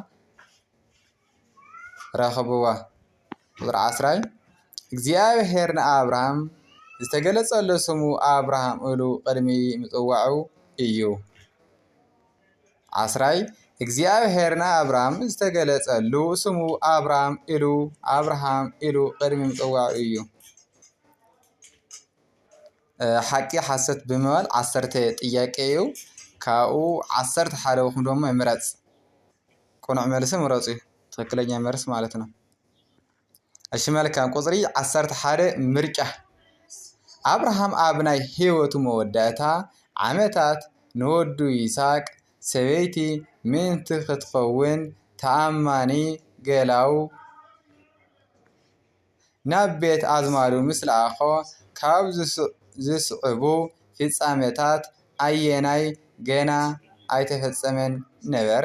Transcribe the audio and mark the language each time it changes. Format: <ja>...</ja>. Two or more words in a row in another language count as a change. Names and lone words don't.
<ti>ረኸብዋ። ቁጥሪ 10 እግዚአብሔር ንኣብርሃም ዝተገለጸሉ ስሙ ኣብርሃም ኢሉ ቅድሚ ምጽዋዑ እዩ። 10 እግዚአብሔር ንኣብርሃም ዝተገለጸሉ ስሙ ኣብርሃም ኢሉ ቅድሚ ምጽዋዑ እዩ። ሓቂ ሓሰት ብምባል 10 ጥያቄ እዩ። ካብኡ 11 ወኹም ደሞ ምረጽ። ቁኑዕ መልሲ ምረጹ እዩ።</ti> <am>ትክክለኛ መልስ ማለት ነው።</am> <ti>እሺ መልካም ቁጽሪ 11 ምርጫ ኣብርሃም ኣብ ናይ ህይወቱ መወዳእታ ዓመታት ንወዱ ይስሐቅ ሰበይቲ ምንቲ ክትኸውን ተኣማኒ ገላው ናብ ቤት ኣዝማዱ ምስ ለኣኾ ካብ ዝስዕቡ ፍጻሜታት ኣየናይ ገና ኣይተፈጸመን ነበረ?</ti>